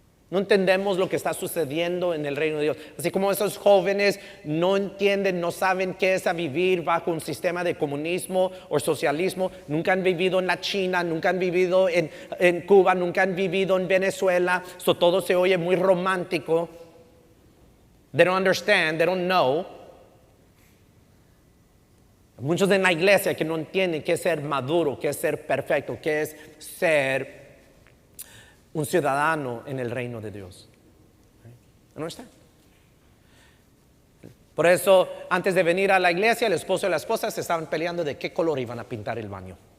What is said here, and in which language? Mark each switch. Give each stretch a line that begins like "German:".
Spanish: No entendemos lo que está sucediendo en el reino de Dios. Así como esos jóvenes no entienden, no saben qué es a vivir bajo un sistema de comunismo o socialismo. Nunca han vivido en la China, nunca han vivido en Cuba, nunca han vivido en Venezuela. Todo se oye muy romántico.
English: They don't understand, they don't know.
Spanish: Muchos en la iglesia que no entienden qué es ser maduro, qué es ser perfecto, qué es ser un ciudadano en el reino de Dios. ¿No está? Por eso, antes de venir a la iglesia, el esposo y la esposa se estaban peleando de qué color iban a pintar el baño.